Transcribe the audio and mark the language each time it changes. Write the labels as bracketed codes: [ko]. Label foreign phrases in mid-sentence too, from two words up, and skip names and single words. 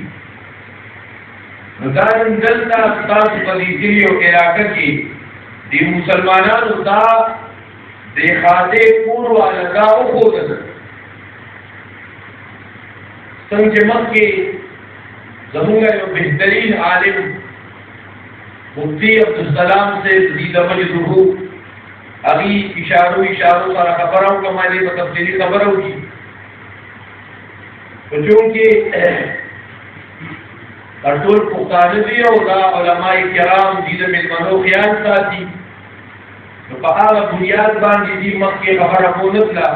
[ps] نو دا نن دلته ستاسو په دې کلي او علاقه کې د مسلمانانو دا د ښادۍ کور والا دا وښودل. څنګه چې مخکې زمونږ یو بهترین عالم مفتی عبدالسلام سے [ar] زید مجدہ [ps] هغې اشارو سره خبره وکړه، ما دې په تفصیلي خبره وکړي. خو چونکې دا ټول پښتانه دي او دا علماء کرام دې د مېلمنو خیال ساتي، نو په هغه بنیاد باندې دې مخکې خبره ونه کړه.